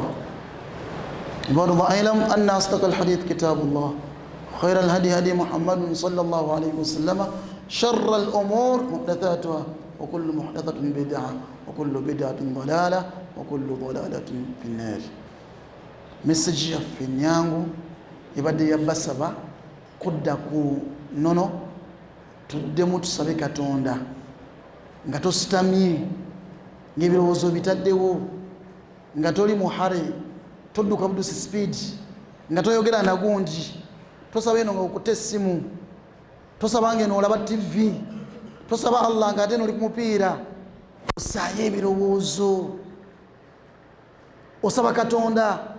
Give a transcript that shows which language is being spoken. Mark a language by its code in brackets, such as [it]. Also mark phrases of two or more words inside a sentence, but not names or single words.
[ar] عباد الله اعلم ان اصدق الحديث كتاب الله خير الهدي هدي محمد صلى الله عليه وسلم شر الامور محدثاتها وكل محدثة بدعة وكل بدعة ضلالة وكل ضلالة في النار. [lg] Message ya finyangu ibadde yabasaba kudda ku nono tuddemu tusabe Katonda nga tositamye ng'ebirowoozo bitaddewo nga toli muhare todduka budusi speed nga toyogera nagundi tosaba eno nga okuta essimu tosaba ngeno olaba TV tosaba Allah nga ate noli ku mupiira osaayo ebirowoozo osaba Katonda.